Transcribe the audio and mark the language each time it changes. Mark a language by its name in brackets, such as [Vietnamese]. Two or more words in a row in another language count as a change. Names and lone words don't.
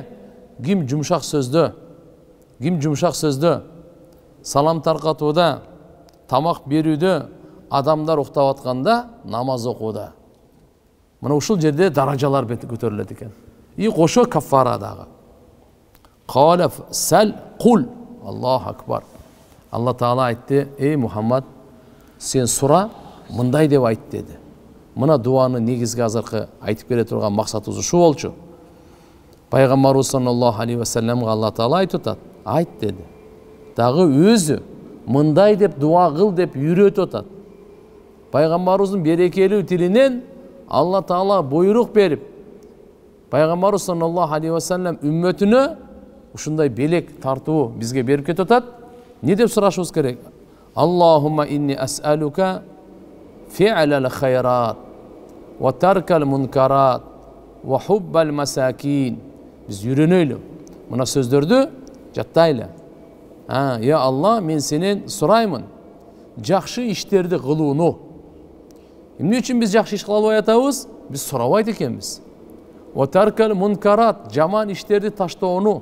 [Kyrgyz] Ким жумшак сөздө? Ким жумшак сөздө? Салам таркатууда, тамак берүүдө, адамдар уктап атканда намаз окууда. Мына ушул жерде даражалар көтөрүлөт экен. И кошо каффара дагы. Қалаф сәл кул. [Arabic] الله أكبر. [Kyrgyz] Алла Таала айтты, ey Мухаммад, сен сура, мындай деп айт деди. Мына дуаны негизги азыркы айтып бере турган максатыбыз ушу болчу. Пайгамбарыбыз [Arabic] صلى الله عليه وسلم [Kyrgyz] Алла Таала айтып атат. Айт деди. Дагы өзү мындай деп дуа кыл деп үйрөтүп атат. Пайгамбарыбыздын берекелүү тилинен Алла Таала буйрук берип, Пайгамбарыбыз [Arabic] صلى الله عليه وسلم [Kyrgyz] үммөтүнө ушундай белек тартуу бизге берип кетип атат. Не деп сурашыбыз керек? [Arabic] اللهم إني أسألك فعل الخيرات وترك المنكرات وحب المساكين. [Kyrgyz] Биз үйрөнөйлү. Мына сөздөрдү жаттайлы. Я Алла, мен сенен сураймын. Жакшы иштерди кылууну. Эмне үчүн биз жакшы иш кыла албай атабыз? Биз сурабайт экенбиз. [Arabic] وترك المنكرات, [Kyrgyz] жаман иштерди таштоону.